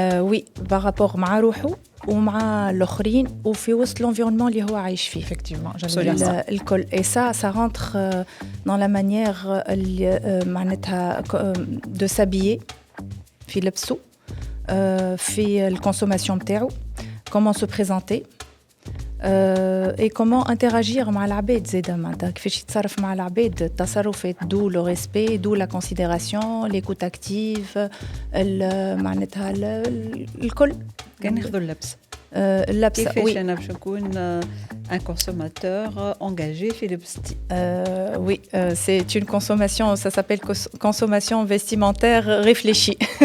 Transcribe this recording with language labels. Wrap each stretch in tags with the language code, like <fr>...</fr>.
<fr>Oui, par rapport</fr> <ar>مع روحه ومع الآخرين وفي وسط l'environnement اللي هو عايش فيه.</ar> <fr>Effectivement,</fr> <ar>الكل.</ar> <fr>Et ça rentre dans la manière</fr> <ar>معناتها</ar> <fr>de s'habiller</fr> <ar>في لبسه. في الكونسوماسيون نتاعو</ar> <fr>comment se présenter et comment interagir</fr> <ar>مع العباد زاده معناتها كيفاش يتصرف مع العباد التصرفات</ar> <fr>d'où le respect d'où la considération l'écoute active</fr> <ar>معناتها الكل كان ناخذوا اللبس اللبسه كيفاش انا باش نكون</ar> <fr>un consommateur engagé</fr> <ar>في لبستي</ar> <fr>oui c'est une consommation ça s'appelle consommation vestimentaire réfléchie</fr>